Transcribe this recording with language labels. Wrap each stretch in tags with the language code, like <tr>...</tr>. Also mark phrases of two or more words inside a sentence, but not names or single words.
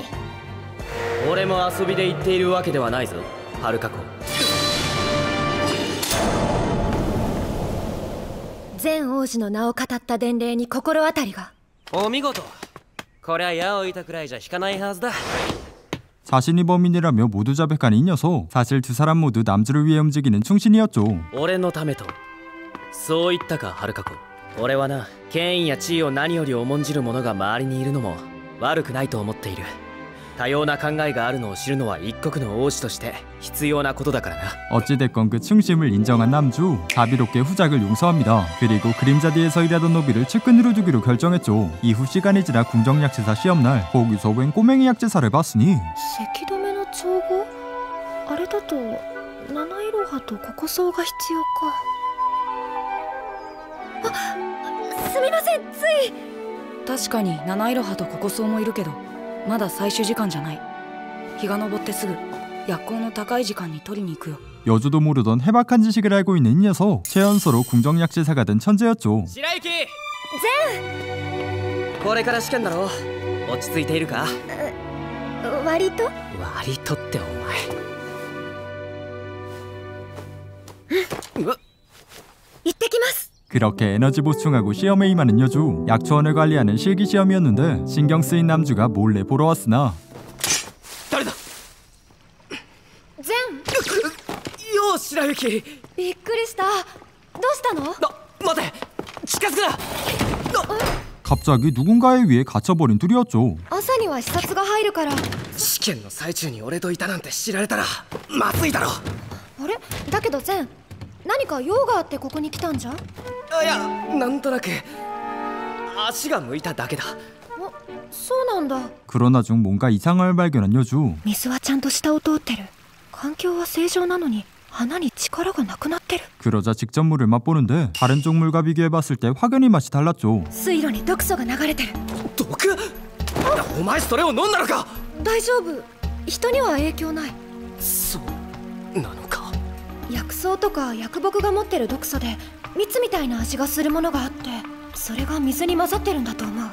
<ja>俺も遊びで言っているわけではないぞ、はるか子。前王子の名を語った伝令に心当たりが。お見事。こりゃ矢を置いたくらいじゃ引かないはずだ。</ja> <ko>자신이 범인이라며 모두 자백한 이 녀석. 사실 두 사람 모두 남주를 위해 움직이는 충신이었죠.</ko> <ja>俺のためとそう言ったか、はるか子。俺はな、権威や地位を何より重んじる者が周りにいるのも悪くないと思っている。多様な考えがあるのを知るのは一国の王子として必要なことだからな。</ja> <ko>어찌됐건 그 충심을 인정한 남주. 자비롭게 후작을 용서합니다. 그리고 그림자 뒤에서 일하던 노비를 측근으로 두기로 결정했죠. 이후 시간이 지나 궁정약제사 시험날 거기서 웬 꼬맹이 약제사를 봤으니</ko> <ja>せき止めの調合あれだと七色葉とココソウが必要か。あ、すみません、つい。確かに七色葉とココソウもいるけどまだ採取時間じゃない。日が昇ってすぐ薬効の高い時間に取りに行くよ。</ja> <ko>여주도 모르던 해박한 지식을 알고 있는 이 녀석. 최연소로 궁정약제사가 된 천재였죠.</ko> <ja>白雪善、これから試験だろ。落ち着いているか？割と？割とってお前。行ってきます。</ja> <ko>그렇게 에너지 보충하고 시험에 임하는 여주. 약초원을 관리하는 실기 시험이었는데 신경 쓰인 남주가 몰래 보러 왔으나</ko> <ja>誰だ？善。よう白雪。びっくりした。どうしたの？待て、近づくな。</ja> <ko>갑자기 누군가에 의해 갇혀버린 둘이었죠.</ko> <ja>朝には視察が入るから。試験の最中に俺といたなんて知られたらまずいだろ。あれ？だけど善、何か用があってここに来たんじゃ？いや、なんとなく足が向いただけだ。そうなんだ。</ja> <ko>그러나 중 뭔가 이상함을 발견한 여주.</ko> <ja>水はちゃんと下を通ってる。環境は正常なのに花に力がなくなってる。</ja> <ko>그러자 직접 물을 맛보는데 다른 쪽 물과 비교해봤을 때 확연히 맛이 달랐죠.</ko> <ja>水路に毒素が流れてる。毒？お前それを飲んだのか？大丈夫。人には影響ない。そうなのか。薬草とか薬木が持ってる毒素で蜜みたいな味がするものがあって、それが水に混ざってるんだと思う。</ja>